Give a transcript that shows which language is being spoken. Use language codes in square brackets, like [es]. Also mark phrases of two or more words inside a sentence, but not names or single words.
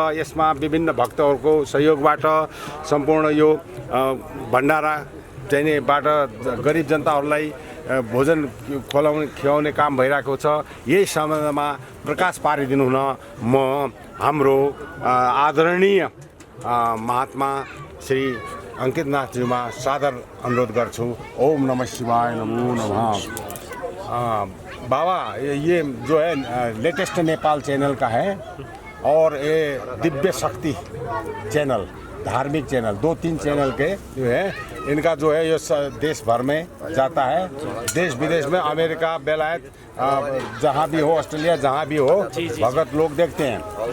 [ne] यसमा विभिन्न भक्तहरूको सहयोगबाट सम्पूर्ण यो भण्डारा चाहिनेबाट गरिब जनताहरूलाई भोजन खुवाउने काम भइरहेको छ। यही सम्बन्धमा प्रकाश पारिदिनु हुन म हाम्रो आदरणीय महात्मा श्री अङ्कितनाथज्यूमा सादर अनुरोध गर्छु। [sa] ओम नमः शिवाय, नमो नमः। [hi] बाबा, ये जो है लेटेस्ट नेपाल चैनल का है और ये दिव्य शक्ति चैनल, धार्मिक चैनल, 2-3 चैनल के जो है इनका जो है ये देश भर में जाता है। देश विदेश में, अमेरिका, बेलायत, जहाँ भी हो, ऑस्ट्रेलिया जहाँ भी हो, भगत लोग देखते हैं।